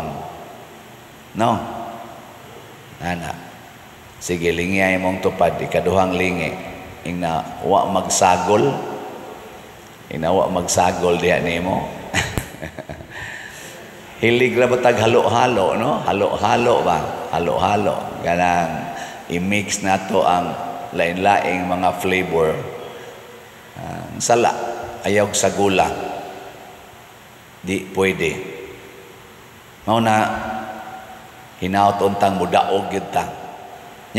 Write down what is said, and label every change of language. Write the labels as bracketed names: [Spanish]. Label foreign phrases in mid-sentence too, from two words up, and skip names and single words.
[Cebuano] No? Ana. Sige, lingiyay mong tupad, ikaduhang lingi. Ingna wa magsagol. Ingna wa magsagol diha nimo. Hilig ra batag halo-halo, no? Halo-halo ba? Halo-halo. Ganang i-mix nato ang lain-laing mga flavor. Sala, ayaw sa gula. Di pwede. Mao na hinaut untang mudaog gyud ta.